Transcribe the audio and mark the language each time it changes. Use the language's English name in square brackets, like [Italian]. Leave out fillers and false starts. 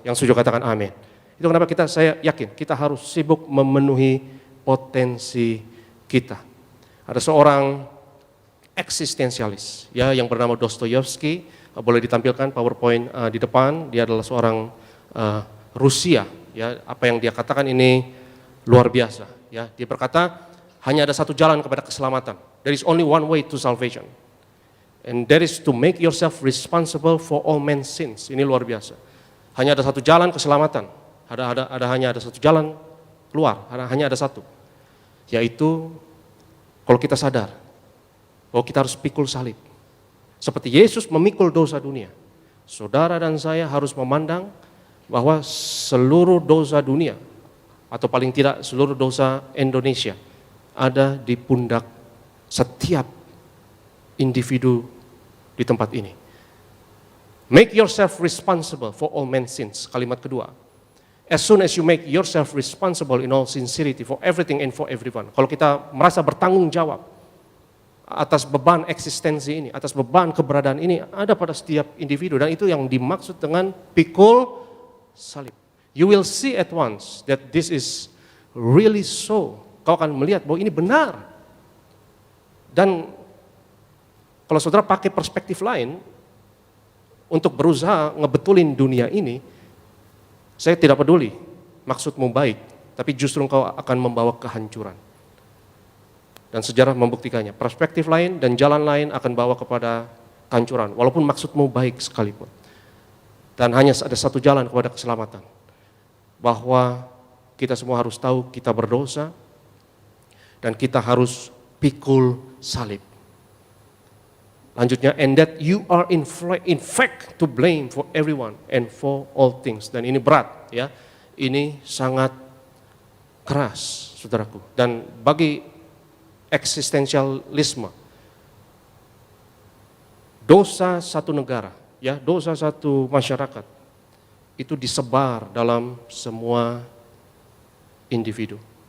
[Indonesian] Yang setuju katakan amin. Itu kenapa saya yakin kita harus sibuk memenuhi potensi kita. Ada seorang eksistensialis ya yang bernama Dostoyevsky, boleh ditampilkan PowerPoint di depan. Dia adalah seorang Rusia ya. Apa yang dia katakan ini luar biasa ya. Dia berkata hanya ada satu jalan kepada keselamatan. [English] There is only one way to salvation. And that is to make yourself responsible for all men's sins. [Indonesian] Ini luar biasa. Hanya ada satu jalan keselamatan. Hanya ada satu jalan keluar. Hanya ada satu. Yaitu kalau kita sadar bahwa kita harus pikul salib. Seperti Yesus memikul dosa dunia. Saudara dan saya harus memandang bahwa seluruh dosa dunia, atau paling tidak seluruh dosa Indonesia, ada di pundak setiap individu di tempat ini. [English] Make yourself responsible for all men's sins. [Indonesian] Kalimat kedua. [English] As soon as you make yourself responsible in all sincerity for everything and for everyone. [Indonesian] Kalau kita merasa bertanggung jawab atas beban eksistensi ini, atas beban keberadaan ini, ada pada setiap individu. Dan itu yang dimaksud dengan pikul salib. [English] You will see at once that this is really so. [Indonesian] Kau akan melihat bahwa ini benar. Dan kalau saudara pakai perspektif lain untuk berusaha ngebetulin dunia ini, saya tidak peduli maksudmu baik, tapi justru engkau akan membawa kehancuran. Dan sejarah membuktikannya, perspektif lain dan jalan lain akan bawa kepada kehancuran, walaupun maksudmu baik sekalipun. Dan hanya ada satu jalan kepada keselamatan, bahwa kita semua harus tahu kita berdosa, dan kita harus pikul salib. Lanjutnya, [English] and that you are in fact to blame for everyone and for all things. [Indonesian] Dan ini berat ya, ini sangat keras saudaraku. Dan bagi eksistensialisme, dosa satu negara, ya dosa satu masyarakat, itu disebar dalam semua individu.